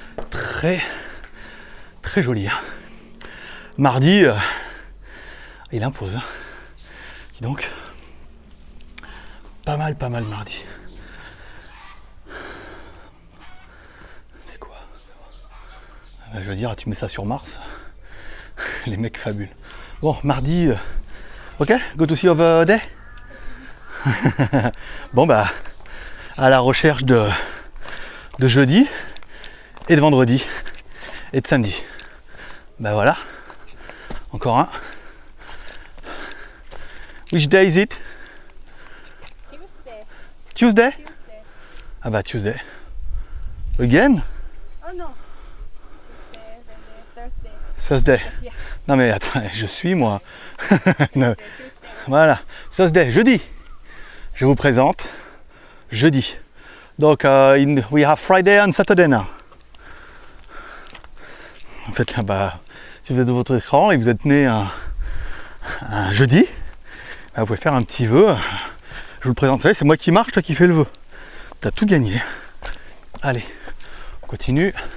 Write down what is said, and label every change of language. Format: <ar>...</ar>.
<fr>Très joli. Hein. Mardi, il impose. Dis donc, pas mal mardi. C'est quoi? Je veux dire, tu mets ça sur Mars. Les mecs fabuleux. Bon, mardi, ok,</fr> <en>go to see of day.</en> <fr>Bon bah, à la recherche de jeudi et de vendredi et de samedi. Ben voilà, encore un.</fr> <en>Which day is it? Tuesday. Tuesday? Tuesday. Ah bah Tuesday. Again? Oh no. Tuesday, Wednesday, Thursday. Thursday. Yeah.</en> <fr>Non mais attends, je suis moi. Non.</fr> <en>Tuesday.</en> <fr>Voilà, Thursday, jeudi. Je vous présente jeudi.</fr> <en>Donc, we have Friday and Saturday now.</en> <fr>En fait, bah, si vous êtes de votre écran et que vous êtes né un jeudi, bah, vous pouvez faire un petit vœu. Je vous le présente, vous savez, c'est moi qui marche, toi qui fais le vœu. T'as tout gagné. Allez, on continue.</fr>